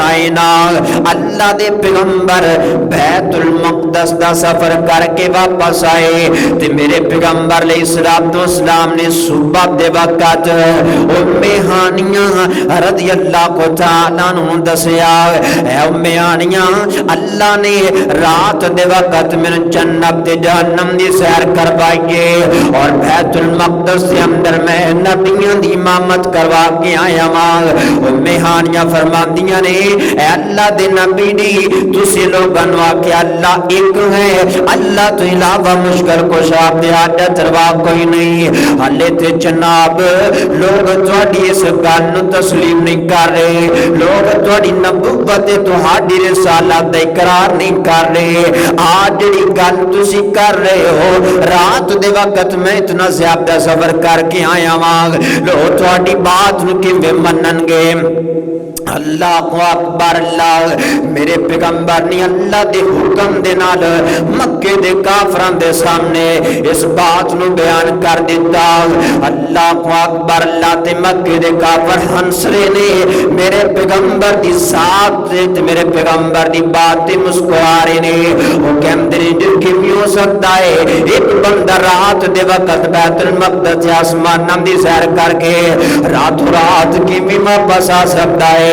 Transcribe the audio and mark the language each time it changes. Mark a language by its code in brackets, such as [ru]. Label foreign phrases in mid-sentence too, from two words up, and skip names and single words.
[pa] آئے نا، اللہ دے پیغمبر بیت المقدس دا سفر کر کے واپس آئے تے میرے پیغمبر علیہ السلام نے صبح دے وقت ام ہانیہ رضی اللہ تعالیٰ عنہ دسیا، اے ام ہانیہ اللہ نے رات دے وقت میں جنت دے جہنم دی سیر کروائیے اور بیت المقدس کے اندر میں نبیوں دی امامت کروا کے آیا ماں۔ ام ہانیہ فرماندیاں نے اے اللہ دے نبی دی تسی لوگاں کہ اللہ ایک ہے، اللہ تو علاوہ مشکل کشا دے حاجت روا کوئی نہیں۔ حالے تے جناب لوگ تہاڈی اس گل نوں تسلیم نہیں کر رہے، لوگ تہاڈی نبوت تہاڈی رسالت دا اقرار نہیں کر رہے۔ آج جڑی گل تسی کر رہے ہو رات دے وقت میں اتنا زیادہ سفر کر کے آیا ماں، لو تہاڈی بات نوں کیویں منن گے؟ اللہ کو اکبر، اللہ میرے پیغمبر نے اللہ دے حکم دے نال مکے دے کافران دے سامنے اس بات نو بیان کر دیتا۔ اللہ کو اکبر، اللہ تے مکے دے کافر ہنسرے نے میرے پیغمبر دی ذات تے میرے پیغمبر دی بات تے مسکرارے نے۔ وہ کہندے نے جو کیویں ہو سکتا ہے ایک بندہ رات دے وقت بیت المقدس آسماناں دی سیر کر کے راتوں رات کیویں واپس آ سکتا ہے؟